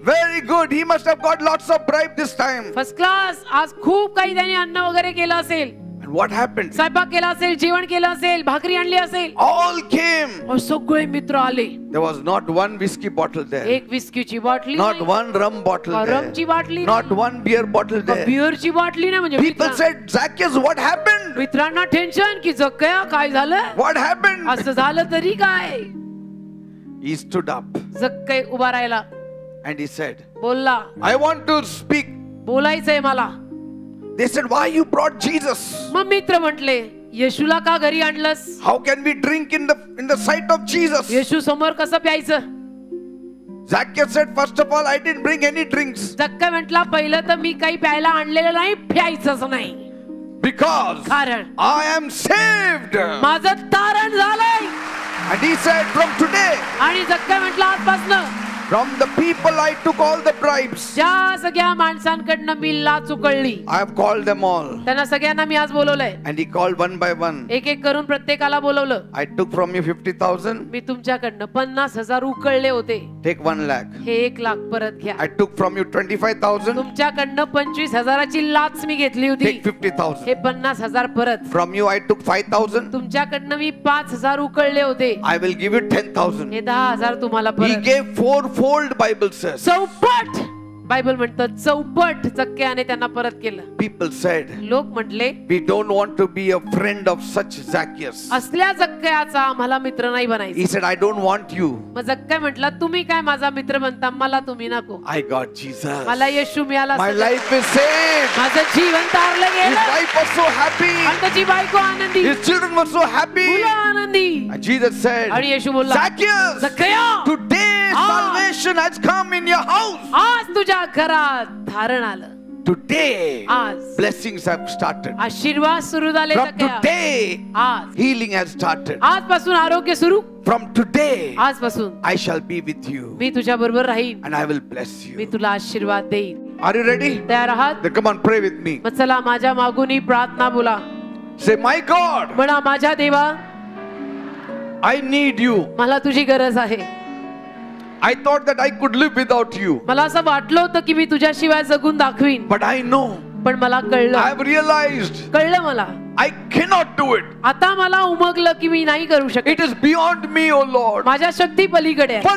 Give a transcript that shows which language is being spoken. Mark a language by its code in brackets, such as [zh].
[en] Very good. He must have got lots of bribe this time. First class. [mr] आज खूप काही त्यांनी अन्न वगैरे केलं असेल, [en] And what happened? [mr] स्वयंपाक केला असेल, जेवण केलं असेल, भाकरी आणली असेल. [en] All came. [mr] और सगळे मित्र आले. [en] There was not one whiskey bottle there. [mr] एक विस्कीची बाटली [en] Not [mr] नाही, [en] one rum bottle there. [mr] रमची बाटली [en] Not [mr] नाही, [en] one beer bottle there. [mr] बिअरची बाटली नाही. म्हणजे [en] People said, Zacchaeus, what happened? [mr] मित्रांना टेन्शन की जक्कया काय झालं, [en] What happened? [mr] असं झालं तरी काय. [en] He stood up [mr] जक्कय उभा राहिला, [en] and he said, [mr] बोलला, [en] I want to speak. [mr] बोलायचंय मला. [en] They said, why you brought Jesus? [mr] मग मित्र म्हटले, येशूला का घरी आणलंस? [en] How can we drink in the sight of Jesus? [mr] येशू समोर कसं प्यायचं? [en] Zacchaeus said, first of all, I didn't bring any drinks. [mr] जक्का म्हटला, पहिलं तर मी काही प्यायला आणलेलं नाही, प्यायचंच नाही. [en] Because [mr] कारण [en] I am saved. [mr] माझं तारण झालंय. [en] And he said, from today, [mr] आणि जक्का म्हटला, आजपासनं [en] From the people I took all the bribes. [mr] ज्या सगळ्या माणसांकडनं मी लाच उकळली, [en] I have called them all. [mr] त्यांना सगळ्यांना मी आज बोलवलंय. [en] And he called one by one. [mr] एक एक करून प्रत्येकाला बोलवलं. [en] I took from you 50,000. [mr] मी तुमच्याकडनं 50,000 उकळले होते. [en] Take 1 lakh. [mr] हे 1 लाख परत घ्या. [en] I took from you 25,000. [mr] तुमच्याकडनं 25,000ची लाच मी घेतली होती. [en] Take 50,000. [mr] हे 50,000 परत. [en] From you I took 5,000. [mr] तुमच्याकडनं मी 5,000 उकळले होते. [en] I will give you 10,000. [mr] हे 10,000 तुम्हाला [en] He [mr] परत. [en] gave fourfold, Bible says. [mr] चौपट, बायबल म्हणतं चौपट चक्क्याने त्यांना परत केलं. [en] People said, [mr] लोक म्हटले, [en] we don't want to be a friend of such Zacchaeus. [mr] असल्या जक्क्याचा आम्हाला मित्र नाही बनायचं. [en] He said, I don't want you. [mr] मग जक्क्या म्हटला, तुम्ही काय माझा मित्र बनता, मला तुम्ही नको. [en] I got Jesus. [mr] मला येशू मिळाला. [en] My life is saved. [mr] माझं जीवन तारलं [en] His [mr] गेलं. [en] wife was so happy. [mr] आणि त्याची बायको आनंदी, [en] His children were so happy. [mr] मुलं आनंदी. [en] And Jesus said, [mr] आणि येशू बोलला, [en] Zacchaeus, [mr] जक्कया, [en] today salvation has come in your house. [mr] आज तुझ्या घरात धारण आलं. [en] Today [mr] आज [en] blessings have started. [mr] आशीर्वाद सुरू झाले. [en] From [mr] जक्कया, [en] today [mr] आज [en] healing has started. [mr] आजपासून आरोग्य सुरू. [en] From today [mr] आजपासून [en] I shall be with you [mr] मी तुझ्या बरोबर राहीन. [en] and I will bless [mr] मी [en] you. [mr] तुला आशीर्वाद देईन. [en] Are you ready? [mr] तयार आहात? [en] Then come on, pray with me. [mr] मग चला माझ्या मागून ही प्रार्थना बोला. [en] Say, my God, [mr] म्हणा, माझ्या देवा, [en] I need you. [mr] मला तुझी गरज आहे. [en] I thought that I could live without you. [mr] मला असं वाटलं होतं की मी तुझ्याशिवाय जगून दाखवीन, [en] But I know, [mr] पण मला [en] I [mr] कळलं [en] have realized [mr] मला [en] I cannot do it. [mr] आता मला उमगलं की मी नाही करू शकत. [en] It is beyond me, O Lord. [mr] माझ्या शक्ती पलीकडे आहे.